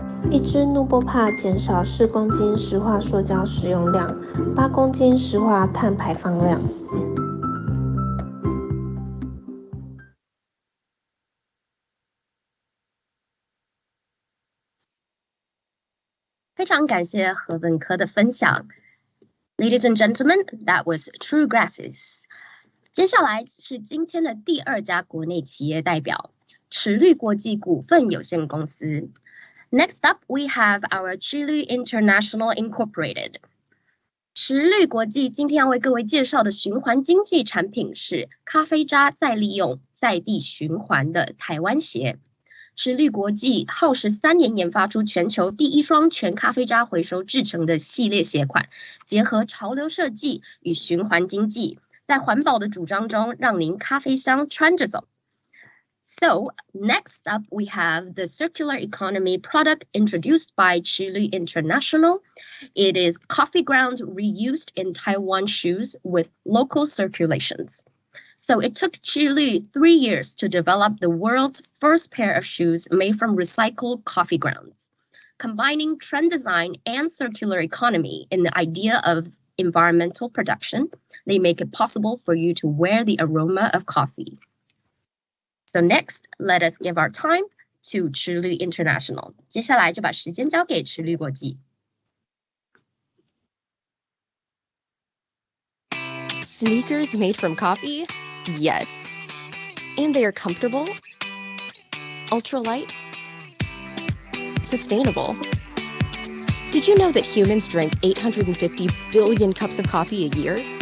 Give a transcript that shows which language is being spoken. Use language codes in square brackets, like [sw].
[zh] 一支 Nubopa 减少4公斤石化塑胶使用量，8公斤石化碳排放量。非常感谢何本科的分享。 [en] Ladies and gentlemen, that was True Grasses。 [zh] 接下来是今天的第2家国内企业代表，齿绿国际股份有限公司。 [en] Next up, we have our Chile International Incorporated。 [zh] 齿绿国际今天要为各位介绍的循环经济产品是咖啡渣再利用、在地循环的台湾鞋。齿绿国际耗时3年研发出全球第1双全咖啡渣回收制成的系列鞋款，结合潮流设计与循环经济，在环保的主张中让您咖啡香穿着走。 [en] So, next up we have the circular economy product introduced by Chile International. It is coffee ground reused in Taiwan shoes with local circulations. So it took Chile 3 years to develop the world's first pair of shoes made from recycled coffee grounds, combining trend design and circular economy in the idea of environmental production. They make it possible for you to wear the aroma of coffee. So next, let us give our time to Chile International. [zh] 接下来就把时间交给齿绿国际。 [en] Sneakers made from coffee? Yes. And they are comfortable, ultralight, sustainable. Did you know that humans drink 850 billion cups of coffee a year?